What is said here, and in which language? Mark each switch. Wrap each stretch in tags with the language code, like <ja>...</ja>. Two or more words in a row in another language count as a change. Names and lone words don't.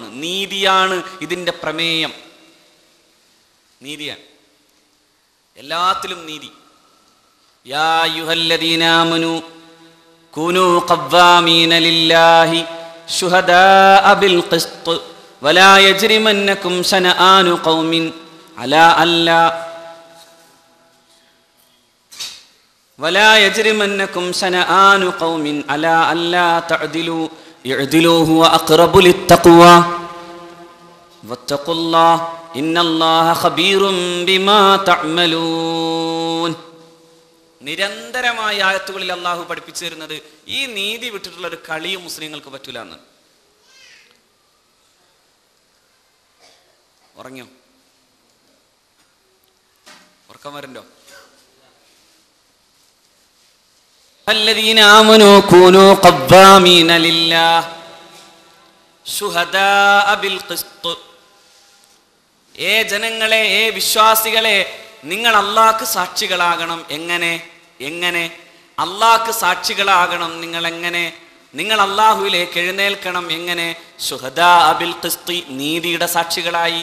<ml>നീതിയാണ് ഇതിൻ്റെ പ്രമേയം. നീതിയാണ് എല്ലാത്തിലും നീതി.</ml> <ar>يا أيها الذين آمنوا كونوا قوامين لله شهداء بالقسط ولا يجرمنكم شنآن قوم على ألا ولا يجرمنكم شنآن قوم على ألا تعدلوا اعدلوا هو أقرب للتقوى واتقوا الله إن الله خبير بما تعملون.</ar> <ml>നിരന്തരമായ ആയത്തുകളിൽ അള്ളാഹു പഠിപ്പിച്ചു തരുന്നത് ഈ നീതി വിട്ടിട്ടുള്ള ഒരു കളിയും മുസ്ലിങ്ങൾക്ക് പറ്റൂല എന്ന്. ഉറങ്ങിയോ? ഉറക്കം വരണ്ടോ?</ml> <ar>الذين آمنوا كونوا قوامين لله شهداء بالقسط.</ar> <ml>ജനങ്ങളെ, വിശ്വാസികളെ, നിങ്ങൾ അല്ലാഹ്ക്ക് സാക്ഷികളാകണം. എങ്ങനെ അല്ലാഹ്ക്ക് സാക്ഷികളാകണം? നിങ്ങൾ അല്ലാഹുവിലേക്ക് എഴുന്നേൽക്കണം. എങ്ങനെ?</ml> <ar>شهداء بالقسط,</ar> <ml>നീതിയുടെ സാക്ഷികളായി.</ml>